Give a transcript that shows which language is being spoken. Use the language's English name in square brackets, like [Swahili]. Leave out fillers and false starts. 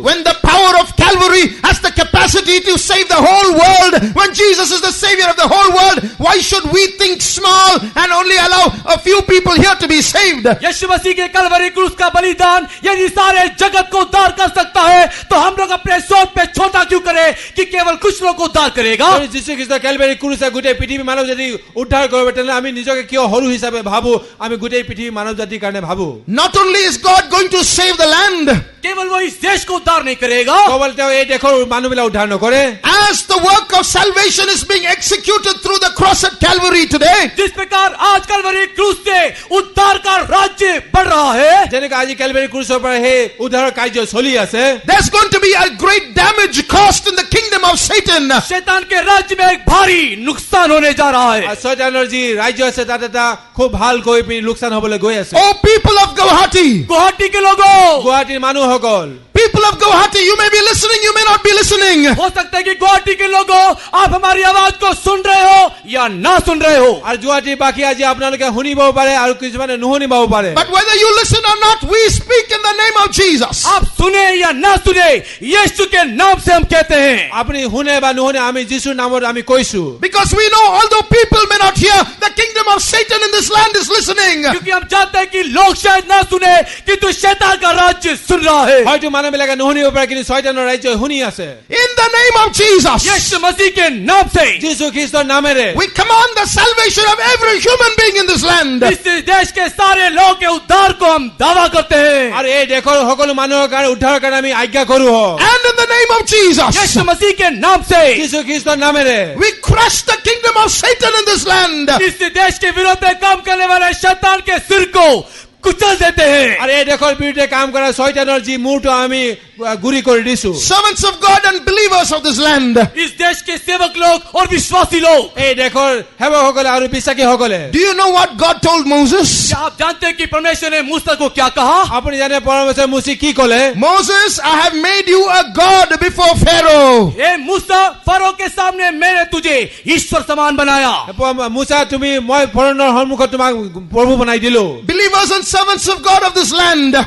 [English] When the power of Calvary has the capacity to save the whole world, when Jesus is the savior of the whole world, why should we think small and only allow a few people here to be saved? [Hindi] यीशु मसीह के कलवरी क्रूस का बलिदान यदि सारे जगत को उद्धार कर सकता है तो हम लोग अपने सोच पे छोटा क्यों करें कि केवल कुछ लोग को उद्धार करेगा। [Assamese] যদি যীশু খ্ৰীষ্টৰ কেলভাৰী ক্ৰুচে গোটেই পৃথিৱীৰ মানৱ জাতি উদ্ধাৰ কৰিব তেনেহ'লে আমি নিজকে কিয় সৰু হিচাপে ভাবো আমি গোটেই পৃথিৱীৰ মানৱ জাতিৰ কাৰণে ভাবো [English] Not only is God going to save the land, [Hindi] केवल वो इस देश को उद्धार नहीं करेगा, [Assamese] কেৱল তেওঁ এই দেশৰ মানুহবিলাক উদ্ধাৰ নকৰে [English] as the work of salvation is being executed through the cross at Calvary today, [Hindi] जिस प्रकार आज कलवरी क्रूस से उद्धार का राज्य बढ़ रहा है, [Assamese] যেনেকৈ আজি কেলভাৰী ক্ৰুচৰ পৰা সেই উদ্ধাৰৰ কাৰ্য চলি আছে [English] there's going to be a great damage caused in the kingdom of Satan. [Hindi] शैतान के राज्य में एक भारी नुकसान होने जा रहा है। [Assamese] আৰু শয়তানৰ যি ৰাজ্য আছে তাত এটা খুব ভালকৈ পিনি লোকচান হ'বলৈ গৈ আছে [English] Oh, people of Guwahati, [Hindi] Guwahati के लोगों, [Assamese] গুৱাহাটীৰ মানুহসকল [English] people of Guwahati, you may be listening, you may not be listening. [Hindi] हो सकता है कि गुवाहाटी के लोगों आप हमारी आवाज को सुन रहे हो या ना सुन रहे हो, [Assamese] আৰু গুৱাহাটীৰ বাকী আজি আপোনালোকে শুনিবও পাৰে আৰু কিছুমানে নুশুনিবও পাৰে [English] But whether you listen or not, we speak in the name of Jesus. [Hindi] आप सुने या ना सुने यीशु के नाम से हम कहते हैं। [Assamese] আপুনি শুনে বা নুশুনে আমি যীশুৰ নামত আমি কৈছো [English] Because we know, although people may not hear, the kingdom of Satan in this land is listening. [Hindi] क्योंकि हम जानते हैं कि लोग शायद ना सुने किंतु शैतान का राज्य सुन रहा है। [Assamese] হয়তো মানুহবিলাকে নুশুনিব পাৰে কিন্তু শয়তানৰ ৰাজ্য শুনি আছে [English] In the name of Jesus, [Hindi] यीशु मसीह के नाम से [Assamese] যীশু খ্ৰীষ্টৰ নামেৰে [English] we command the salvation of every human being in this land. [Hindi] इस देश के सारे लोगों के उद्धार को हम दावा करते हैं। [Assamese] আৰু এই দেশৰ সকলো মানুহৰ কাৰণে উদ্ধাৰৰ কাৰণে আমি আজ্ঞা কৰো [English] And in the name of Jesus, [Hindi] यीशु मसीह के नाम से [Assamese] যীশু খ্ৰীষ্টৰ নামেৰে [English] we crush the kingdom of Satan in this land. [Hindi] इस देश के विरोध में काम करने वाले शैतान के सिर को कुचल देते हैं। [Assamese] আৰু এই দেশৰ বিৰুদ্ধে কাম কৰা শয়তানৰ যি মূৰটো আমি গুৰি কৰি দিছো। [English] Servants of God and believers of this land. [Hindi] इस देश के सेवक लोग और विश्वासी लोग, [Assamese] এই দেশৰ সেৱকসকলে আৰু বিশ্বাসীসকলে [English] Do you know what God told Moses? [Hindi] क्या आप जानते हैं कि परमेश्वर ने मूसा को क्या कहा? [Assamese] আপুনি জানে পৰমেশ্বৰ মুচি কি ক'লে? [English] Moses, I have made you a God before Pharaoh. [Hindi] A Musa, furrow के सामने मैंने तुझे ईश्वर समान बनाया। [Assamese] মুচা তুমি মই ফৰোনৰ সন্মুখত তোমাক প্ৰভু বনাই দিলো। [English] Believers and servants of God of this land.